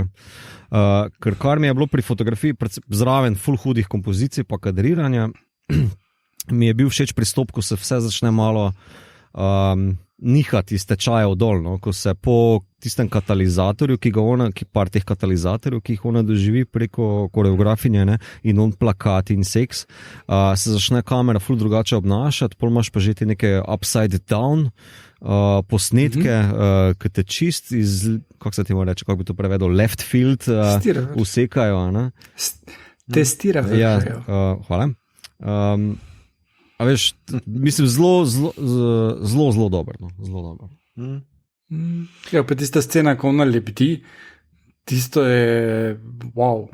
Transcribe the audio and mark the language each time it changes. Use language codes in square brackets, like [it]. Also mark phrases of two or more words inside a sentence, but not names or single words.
[sl] Kar mi je bilo pri fotografiji zraven ful hudih kompozicij pa kadriranja, mi je bil všeč pristop, ko se vse začne malo nihati iz tečajev dol, no? Ko se po tistem katalizatorju, par teh katalizatorjev, ki jih ona doživi preko koreografinje, ne? In on plakat in seks, se začne kamera ful drugače obnašati, pol imaš pa že te neke [en] upside down [sl] posnetke, ki te čist iz, kako se ti mora reči, kako bi to prevedel, [en] left field [sl] usekajo. Testirajo. Ja, hvala. A veš, mislim, zelo dober. No? Zelo dober. Ja, pa tista scena, ko ona lebdi, tisto je wow.